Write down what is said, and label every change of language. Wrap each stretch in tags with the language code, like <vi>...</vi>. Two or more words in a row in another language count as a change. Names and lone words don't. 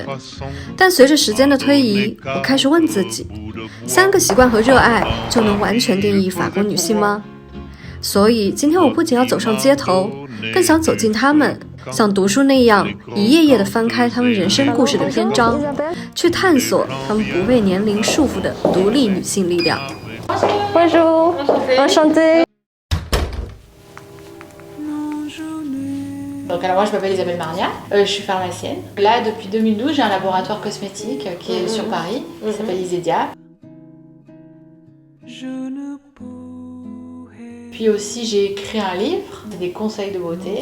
<zh>但随着时间的推移，我开始问自己，3个习惯和热爱就能完全定义法国女性吗？所以今天我不仅要走上街头，更想走进她们，像读书那样一页页地翻开她们人生故事的篇章，去探索她们不被年龄束缚的独立女性力量。</zh> <fr>Bonjour, enchantée. Donc alors moi je m'appelle Isabelle Marnia, je suis pharmacienne. Là depuis 2012 j'ai un laboratoire cosmétique qui est sur Paris, qui s'appelle Isédia. Puis aussi j'ai écrit un livre, des conseils de beauté.</fr>